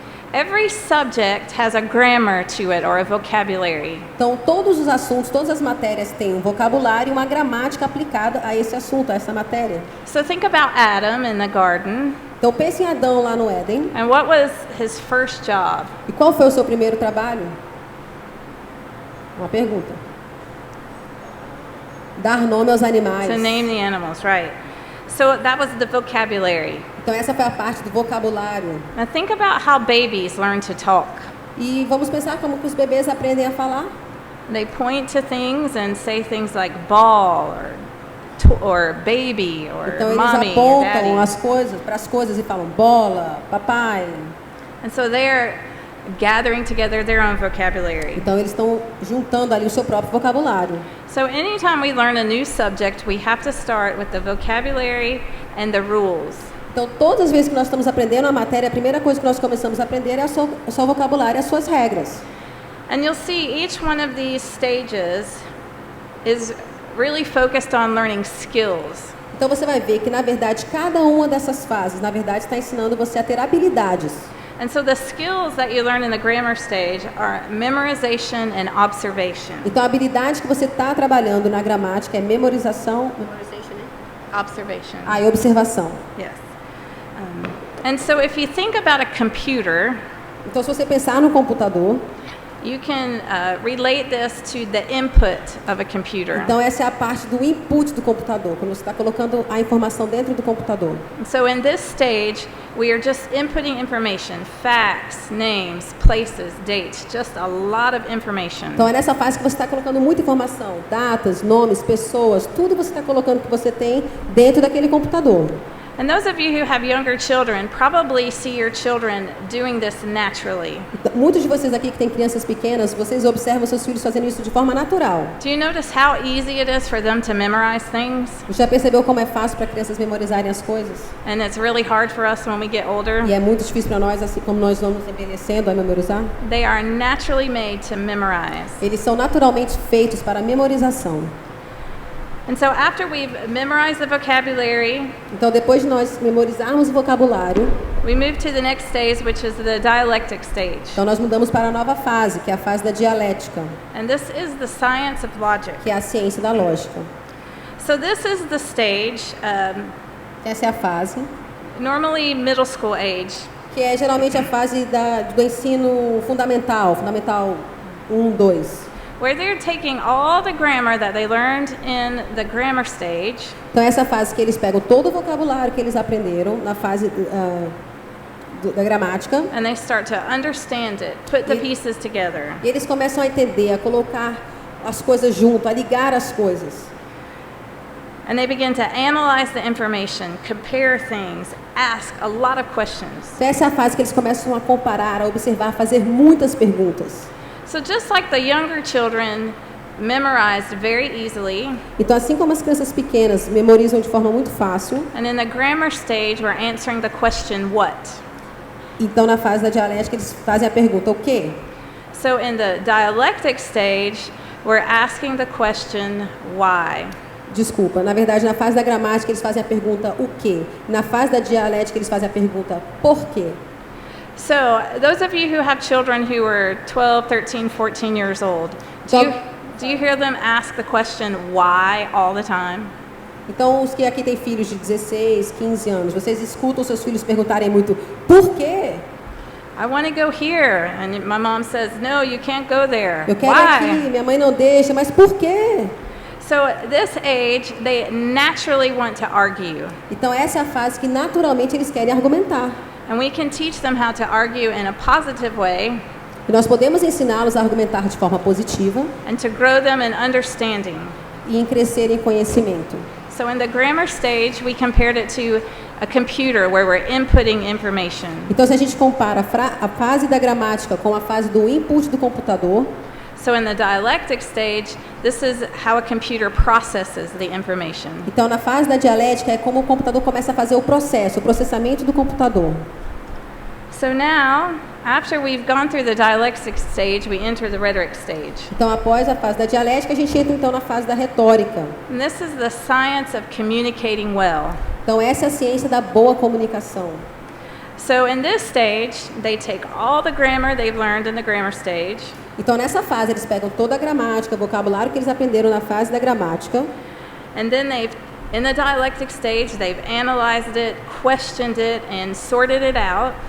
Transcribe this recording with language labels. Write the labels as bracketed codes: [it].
[en] Every subject has a grammar to it or a vocabulary. [pt] Então todos os assuntos, todas as matérias têm um vocabulário e uma gramática aplicada a esse assunto, a essa matéria. [en] So think about Adam in the garden. [pt] Então pense em Adão lá no Éden. [en] And what was his first job? [pt] E qual foi o seu primeiro trabalho? Uma pergunta. Dar nome aos animais. [en] To name the animals, right. So that was the vocabulary. [pt] Então essa foi a parte do vocabulário. [en] Now think about how babies learn to talk. [pt] E vamos pensar como que os bebês aprendem a falar. [en] They point to things and say things like ball or baby or [pt] então eles [en] mommy or [pt] apontam [en] daddy. [pt] para as coisas e falam bola, papai. [en] And so they're gathering together their own vocabulary. [pt] Então eles estão juntando ali o seu próprio vocabulário. [en] So anytime we learn a new subject, we have to start with the vocabulary and the rules. [pt] Então todas as vezes que nós estamos aprendendo a matéria, a primeira coisa que nós começamos a aprender é o seu vocabulário, as suas regras. [en] And you'll see each one of these stages is really focused on learning skills. [pt] Então você vai ver que na verdade cada uma dessas fases, na verdade está ensinando você a ter habilidades. [en] And so the skills that you learn in the grammar stage are memorization and observation. [pt] Então a habilidade que você está trabalhando na gramática é memorização, [en] Observation. [pt] e observação. [en] Yes. And so if you think about a computer, [pt] Então se você pensar no computador, [en] you can relate this to the input of a computer. [pt] então essa é a parte do input do computador, quando você está colocando a informação dentro do computador. [en] So in this stage, we are just inputting information, facts, names, places, dates, just a lot of information. [pt] Então é nessa fase que você está colocando muita informação, datas, nomes, pessoas, tudo você está colocando que você tem dentro daquele computador. [en] And those of you who have younger children probably see your children doing this naturally. [pt] Muitos de vocês aqui que têm crianças pequenas, vocês observam seus filhos fazendo isso de forma natural. [en] Do you notice how easy it is for them to memorize things? [pt] Já percebeu como é fácil para crianças memorizarem as coisas? [en] And it's really hard for us when we get older. [pt] E é muito difícil para nós, assim como nós vamos envelhecendo, a memorizar. [en] They are naturally made to memorize. [pt] Eles são naturalmente feitos para memorização. [en] And so after we've memorized the vocabulary, [pt] Então, depois de nós memorizarmos o vocabulário, [en] we move to the next stage, which is the dialectic stage. [pt] então nós mudamos para a nova fase, que é a fase da dialética, [en] And this is the science of logic. [pt] que é a ciência da lógica. [en] So this is the stage, [pt] Essa é a fase, [en] normally middle school age. [pt] que é geralmente a fase do ensino fundamental 1, 2. [en] Where they're taking all the grammar that they learned in the grammar stage, [pt] Então, essa fase que eles pegam todo o vocabulário que eles aprenderam na fase da gramática, [en] and they start to understand it, put the pieces together. [pt] e eles começam a entender, a colocar as coisas junto, a ligar as coisas. [en] And they begin to analyze the information, compare things, ask a lot of questions. [pt] Então, essa é a fase que eles começam a comparar, a observar, a fazer muitas perguntas. [en] So just like the younger children memorized very easily, [pt] Então, assim como as crianças pequenas memorizam de forma muito fácil, [en] and in the grammar stage we're answering the question what. [pt] então na fase da dialética eles fazem a pergunta o quê? [en] So in the dialectic stage we're asking the question why. [pt] Desculpa, na verdade na fase da gramática eles fazem a pergunta o quê? Na fase da dialética eles fazem a pergunta por quê? [en] So those of you who have children who are 12, 13, 14 years old, do you hear them ask the question why all the time? [pt] Então, os que aqui têm filhos de 16, 15 anos, vocês escutam seus filhos perguntarem muito por quê? [en] I want to go here, and my mom says, no, you can't go there. [pt] Eu quero aqui, [en] Why? [pt] minha mãe não deixa, mas por quê? [en] So at this age, they naturally want to argue. [pt] Então, essa é a fase que naturalmente eles querem argumentar. [en] And we can teach them how to argue in a positive way [pt] E nós podemos ensiná-los a argumentar de forma positiva [en] and to grow them in understanding. [pt] e em crescer em conhecimento. [en] So in the grammar stage, we compared it to a computer where we're inputting information. [pt] Então, se a gente compara a fase da gramática com a fase do input do computador, [en] So in the dialectic stage, this is how a computer processes the information. [pt] então na fase da dialética é como o computador começa a fazer o processamento do computador. [en] So now, after we've gone through the dialectic stage, we enter the rhetoric stage. [pt] Então, após a fase da dialética, a gente entra então na fase da retórica. [en] And this is the science of communicating well. [pt] Então, essa é a ciência da boa comunicação. [en] So in this stage, they take all the grammar they've learned in the grammar stage, [pt] Então, nessa fase, eles pegam toda a gramática, o vocabulário que eles aprenderam na fase da gramática, [en] and then in the dialectic stage, they've analyzed it, questioned it, and sorted it out.